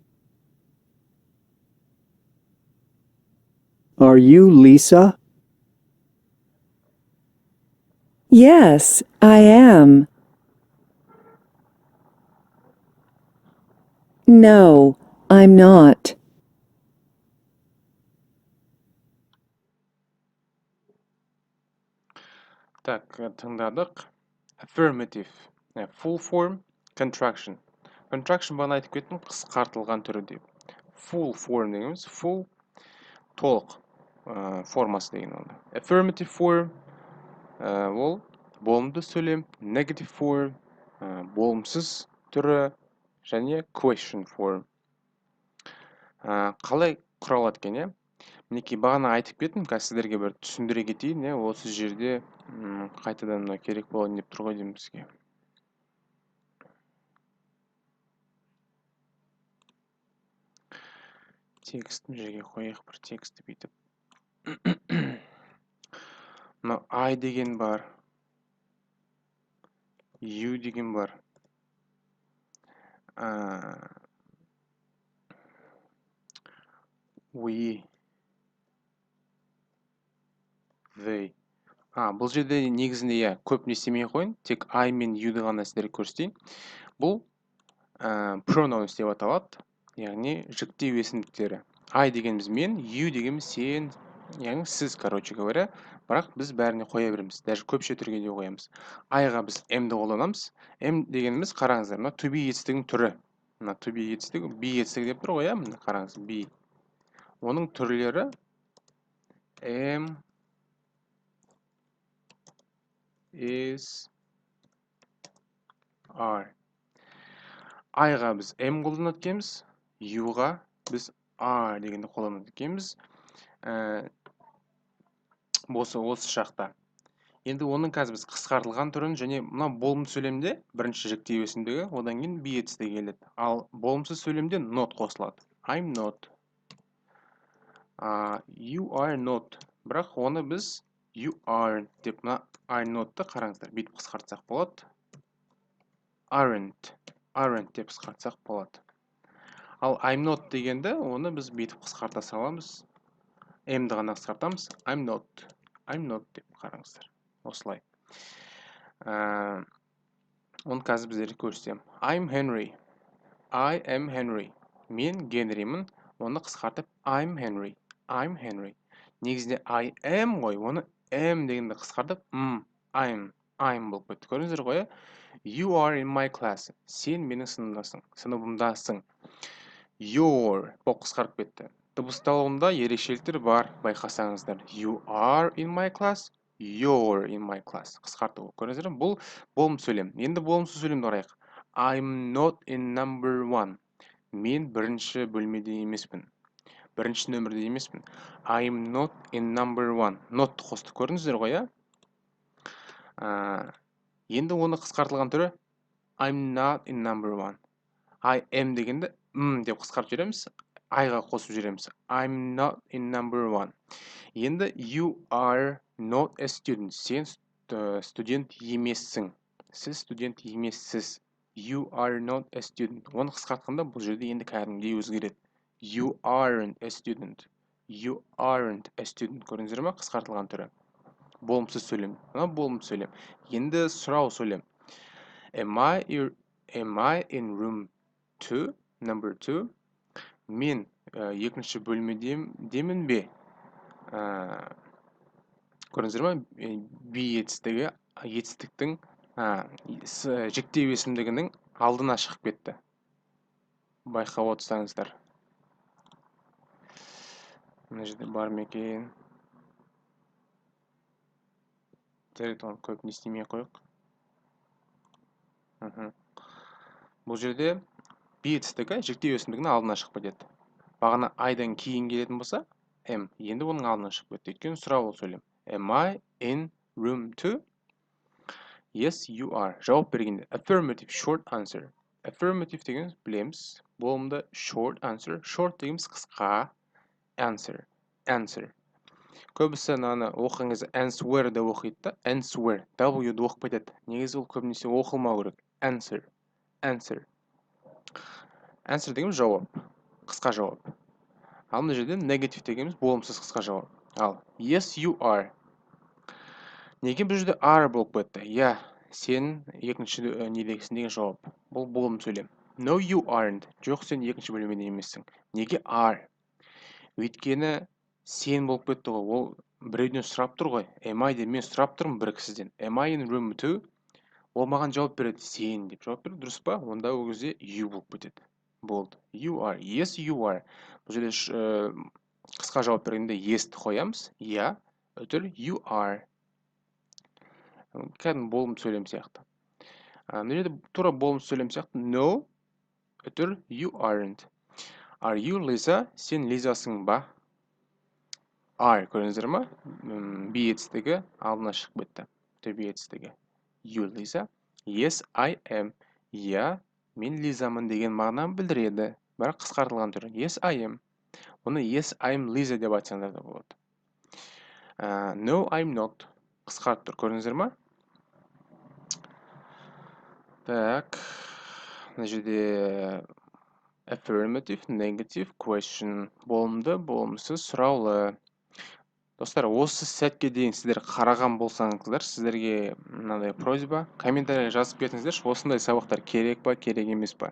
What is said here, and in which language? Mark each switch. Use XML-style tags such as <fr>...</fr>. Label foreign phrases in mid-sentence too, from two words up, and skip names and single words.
<en>Are you Lisa? Yes, I am. No, I'm not.</en> <kk>Так, тыңдадық.</kk> <en>Affirmative. Full form, contraction.</en> <kk>Contraction бағана айтып кеттім, қысқартылған түрі деп.</kk> <en>Full form</en> <kk>дегеніміз, full, толық формасы деген оны.</kk> <en>Affirmative form,</en> <kk>ол болымды сөйлем,</kk> <en>negative form,</en> <kk>болымсыз түрі, және</kk> <en>question form.</en> <kk>Қалай құралады екен, е? Мінекей бағана айтып кеттім, қазір сіздерге бір түсіндіре кетейін, осы жерде қайтадан керек болайын деп тұр ғой деймін бізге. Текстін жерге қояйық, бір тексті бүйтіп. Мынау I деген бар. You деген бар.</kk> <en>We. They.</en> <kk>Бұл жерде негізінде көп не істемей қойын. Тек I мен you ғана сіздерге көрсетейін. Бұл pronouns деп аталады. Яғни жіктеу есімдіктері. I дегеніміз мен, you дегеніміз сен, яғни сіз,</kk> <ru>короче говоря.</ru> <kk>Бірақ біз бәріне қоя береміз. Даже көпше түрге де қоямыз. I-ға біз M-ді қолданамыз. M дегеніміз қараңыздар, мына</kk> <en>to be</en> <kk>етістігінің түрі. Мына</kk> <en>to be</en> <kk>етістігі, be етістігі деп тұр ғой, мына қараңыз, be. Оның түрлері am, is, are. I-ға біз M қолданады екенбіз, you-ға біз are дегенді қолданады екенбіз. Осы шақта. Енді оның қазір біз қысқартылған түрін және мына болымсыз сөйлемде бірінші жіктеу есімдігі, одан кейін be етістігі келеді. Ал болымсыз сөйлемде not қосылады.</kk> <en>I'm not. You are not.</en> <kk>Бірақ оны біз</kk> <en>you are</en> <kk>деп мына</kk> <en>are not-</en> <kk>ты қараңыздар, бүйтіп қысқартсақ болады. aren't деп қысқартсақ болады. Ал</kk> <en>I'm not</en> <kk>дегенде оны біз бүйтіп қысқарта саламыз. M-ді ғана қысқартамыз.</kk> <en>I'm not</en> <kk>деп қараңыздар. Осылай. Оны қазір біздерге көрсетемін.</kk> <en>I'm Henry. I am Henry.</en> <kk>Мен Генримін. Оны қысқартып</kk> <en>I'm Henry.</en> <kk>Негізінде</kk> <en>I am</en> <kk>ғой. Оны am дегенде қысқартып I'm болып кетті. Көрдіңіздер ғой?</kk> <en>You are in my class.</en> <kk>Сен менің сыныбымдасың. Your бұл қысқарып кетті. Дыбысталуында ерекшеліктер бар, байқасаңыздар.</kk> <en>You are in my class. You're in my class.</en> <kk>Қысқарту. Көрдіңіздер ме? Бұл болымсыз сөйлем. Енді болымсыз сөйлемді қарайық.</kk> <en>I'm not in number 1.</en> <kk>Мен бірінші бөлмеде емеспін. Бірінші нөмірде емеспін.</kk> <en>I'm not in number 1. Not</en> <kk>қосты. Көрдіңіздер ғой, иә? Енді оны қысқартылған түрі</kk> <en>I'm not in number 1. I am</en> <kk>дегенде деп қысқартып жібереміз. I-ға қосып жібереміз.</kk> <en>I'm not in number 1. Енді you are not a student.</en> <kk>Сен студент емессің. Сіз студент емессіз.</kk> <en>You are not a student.</en> <kk>Оны қысқартқанда бұл жерде енді кәдімгідей өзгереді.</kk> <en>You aren't a student. You aren't a student.</en> <kk>Көрдіңіздер ме? Қысқартылған түрі. Болымсыз сөйлем. Болымсыз сөйлем. Енді сұрау сөйлем.</kk> <en>Am I in room 2? Number 2?</en> <kk>Мен екінші бөлмедемін бе? Көрдіңіздер ме? Be етістіктің жіктеу есімдігінің алдына шығып кетті. Байқап отырсаңыздар. Мына жерде бар ма екен? Жарайды, оны көп не істемей қойық. Бұл жерде be етістігі жіктеу есімдігінің алдына шығып кетеді. Бағана I-дан кейін келетін болса, am. Енді оның алдына шығып кетті. Өйткені сұрау сөйлем.</kk> <en>Am I in room 2? Yes, you are.</en> <kk>Жауап бергенде</kk> <en>affirmative short answer.</en> <kk>Affirmative дегеніміз білеміз. Болымды</kk> <en>short answer.</en> <kk>Short дегеніміз қысқа. Answer. Көбісі оқыған кезде answer деп оқиды да. Answer. W-ді оқып кетеді. Негізі ол көбінесе оқылмау керек. Answer дегеніміз жауап. Қысқа жауап. Ал мына жерде negative дегеніміз болымсыз қысқа жауап.</kk> <en>Ал yes, you are.</en> <kk>Неге бұл жерде are болып кетті? Я, сен екінші недегісің деген жауап. Бұл болым сөйлем.</kk> <en>No, you aren't.</en> <kk>Жоқ, сен екінші бөлмеде емессің. Неге are? Өйткені сен болып кетті ғой. Ол біреуден сұрап тұр ғой. Am I деп мен сұрап тұрмын бір кісіден. Am I in room 2? Ол маған жауап береді. Сен деп жауап береді. Дұрыс па? Онда ол кезде you болып кетеді. Болды.</kk> <en>You are. Yes, you are.</en> <kk>Бұл жерде қысқа жауап бергенде yes-ті қоямыз. Я, өтір</kk> <en>you are.</en> <kk>Кәдімгі болым сөйлем сияқты. Мына жерде тура болым сөйлем сияқты.</kk> <en>No, өтір you aren't. Are you Lisa?</en> <kk>Сен Лизасың ба? Are, көрдіңіздер ма? Be етістігі алдына шығып кетті. Be етістігі.</kk> <en>You Lisa? Yes, I am.</en> <kk>Я, мен Лизамын деген мағынаны білдіреді. Бірақ қысқартылған түрі.</kk> <en>Yes, I am. Оны yes, I am Lisa</en> <kk>деп айтсаңдар да болады.</kk> <en>No, I'm not.</en> <kk>Қысқарып тұр. Көрдіңіздер ма? Так. Мына жерде</kk> <en>affirmative, negative, question.</en> <kk>Болымды, болымсыз, сұраулы. Достар, осы сәтке дейін сіздер қараған болсаңыздар, сіздерге мынандай просьба, комментария жазып кетіңіздерші, осындай сабақтар керек па, керек емес па.</kk>